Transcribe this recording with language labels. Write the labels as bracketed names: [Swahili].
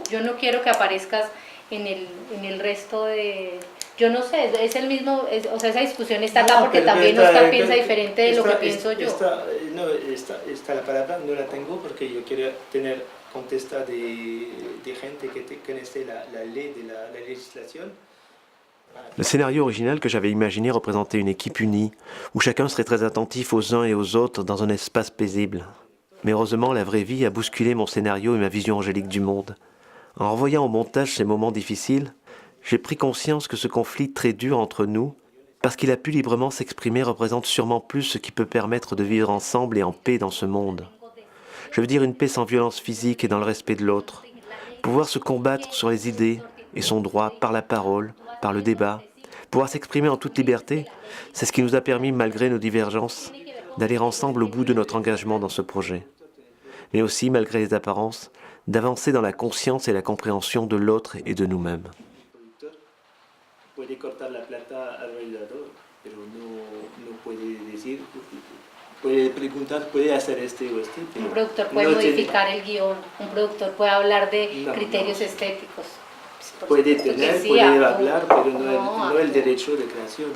[Spanish] Yo no quiero que aparezcas en el resto de... Yo no sé, es el mismo, o sea, esa discusión está acá porque también Oscar piensa diferente de lo que pienso yo. Esta la palabra no la tengo porque yo quiero tener contesta de gente que conoce la ley de la legislación. [French] Le scénario original que j'avais imaginé représentait une équipe unie, où chacun serait très attentif aux uns et aux autres dans un espace paisible. Mais heureusement, la vraie vie a bousculé mon scénario et ma vision angélique du monde. En revoyant au montage ces moments difficiles, j'ai pris conscience que ce conflit très dur entre nous, parce qu'il a pu librement s'exprimer, représente sûrement plus ce qui peut permettre de vivre ensemble et en paix dans ce monde. Je veux dire une paix sans violence physique et dans le respect de l'autre. Pouvoir se combattre sur les idées et son droit par la parole, par le débat, pouvoir s'exprimer en toute liberté, c'est ce qui nous a permis, malgré nos divergences, d'aller ensemble au bout de notre engagement dans ce projet. Mais aussi, malgré les apparences, d'avancer dans la conscience et la compréhension de l'autre et de nous-mêmes. [Spanish] Puede cortar la plata alrededor, pero no puede decir, puede preguntar, puede hacer este o este. Un productor puede modificar el guión, un productor puede hablar de criterios estéticos. Puede tener, sí, puede hablar, pero no el derecho de creación.